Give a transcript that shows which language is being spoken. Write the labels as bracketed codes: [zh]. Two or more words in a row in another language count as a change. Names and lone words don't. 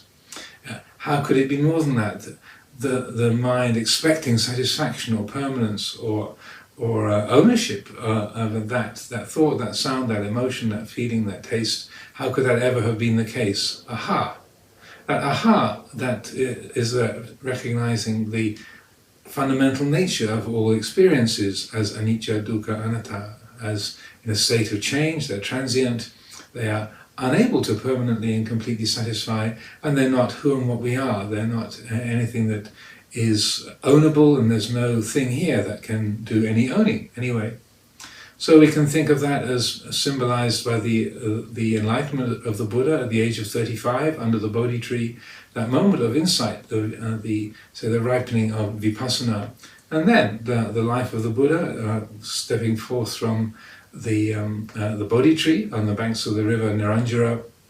[en] How could it be more than that? The mind expecting satisfaction or permanence or ownership of that thought, that sound, that emotion, that feeling, that taste, how could that ever have been the case? Aha! That aha, that is recognizing the fundamental nature of all experiences as [pi] anicca, dukkha, anatta, [en] as in a state of change. They're transient, they are unable to permanently and completely satisfy, and they're not who and what we are. They're not anything that is ownable, and there's no thing here that can do any owning anyway. So we can think of that as symbolized by the enlightenment of the Buddha at the age of 35 under the Bodhi tree, that moment of insight, the ripening of vipassana, and then the life of the Buddha stepping forth from the Bodhi tree on the banks of the river Niranjara